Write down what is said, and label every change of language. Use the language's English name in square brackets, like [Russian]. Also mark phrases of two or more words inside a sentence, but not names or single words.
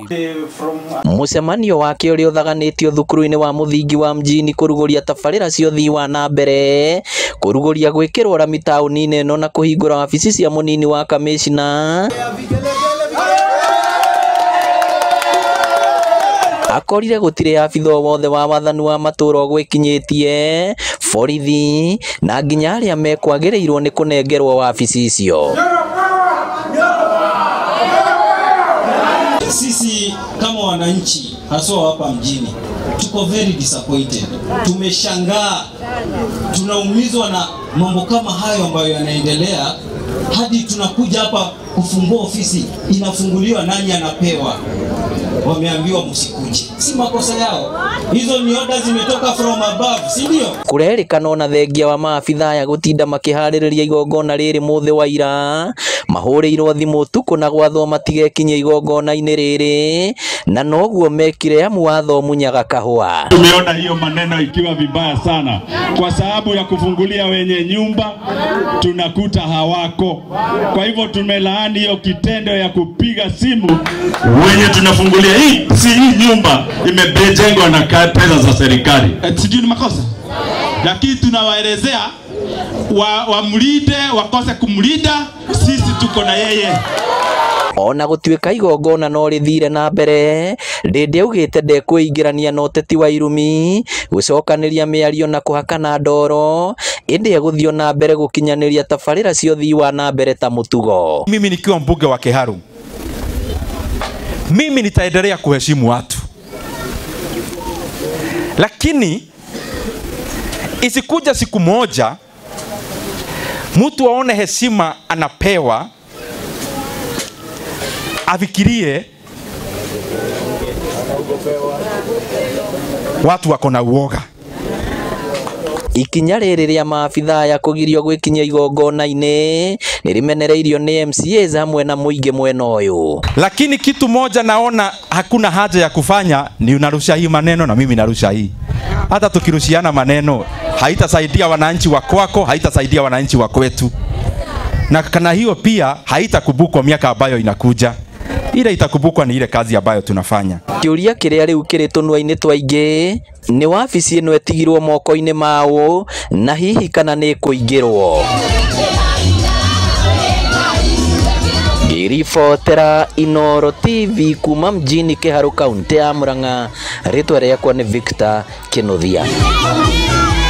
[Kikuyu] Mũcemanio wake ũrĩa ũthaganĩtio thukuru-inĩ wa mũthingi wa Mjini kũrugũria tabarĩra cia ũthii wa na mbere, kũrugũria gwĩkĩrwo rami taũni-inĩ ĩno na kũhingũra wabici cia mũnini wa kamĩcina. Akorire gũtirĩ abitha wothe wa wathani wa matũra gwĩkinyĩtie, borithi na nginya arĩa mekwagĩrĩirwo nĩ kũnengerwo wabici icio. [Swahili] Sisi kama wananchi haswa hapa mjini tuko [English] very disappointed. [Swahili] Tumeshangaa, tunaumizwa na mambo kama hayo ambayo yanaendelea, hadi tunakuja hapa kufungua ofisi, inafunguliwa nani anapewa? Wameambiwa msikuje. Si makosa yao. Hizo ni orders zimetoka [English] from above, [Swahili] si ndio? [Kikuyu] Kurerikana na thengia wa maabitha ya gutinda makiharĩrĩria igongona rĩrĩ mũthĩ wa ira, mahũrĩirwo thimũ tuko na gwathwo matigekinye igongona-inĩ rĩrĩ, na noguo mekire amu watho munyaga kahua. [Swahili] Tumeona hiyo maneno ikiwa vibaya sana, kwa sababu ya kufungulia wenye nyumba tunakuta hawako. Kwa hivyo tumelaani hiyo kitendo ya kupiga simu wenye tunafungulia. Hii si hii nyumba imejengwa na pesa za serikali. Sijui ni makosa, lakini tunawaelezea wamlinde, wakose kumlinda, sisi tuko na yeye. [Kikuyu] Ona gũtuĩka igongona no rĩthire na mbere, Ndĩndĩ augĩte ndekũingĩrania na ũteti wa irumi, gũcokanĩria mĩario na kũhakana ndoro, ĩndĩ egũthio na mbere gũkinyanĩria tabarĩra cia ũthii wa na mbere ta mũtugo. [Swahili] Mimi nikiwa mbunge wa Kĩharũ, mimi nitaendelea kuheshimu watu, lakini isikuja siku moja mtu aone heshima anapewa afikirie watu wako na uoga. [Kikuyu] Ikinya rĩrĩ rĩa maabitha ya kũgirio gwĩkinyia igongona-inĩ nĩrĩmenereirio nĩ MCAs hamwe na mũingĩ mwena ũyũ. [Swahili] Lakini kitu moja naona hakuna haja ya kufanya ni unarusha hii maneno na mimi narusha hii. Hata tukirushiana maneno haitasaidia wananchi wa kwako, haitasaidia wananchi wa kwetu. Na kana hiyo pia haitakumbukwa miaka ambayo inakuja. Ile itakumbukwa ni ile kazi ambayo tunafanya. [Kikuyu] Kĩũria kĩrĩa rĩu kĩrĩ tũnua-inĩ twaingĩ nĩ wabici ĩno ĩtigirwo moko-inĩ mao na hihi kana nĩ kũingĩrwo. Ngĩribotera Inooro TV kuma Mjini Kĩharũ kaunti ya Murang'a, rĩtwa rĩakwa nĩ Victor Kĩnuthia.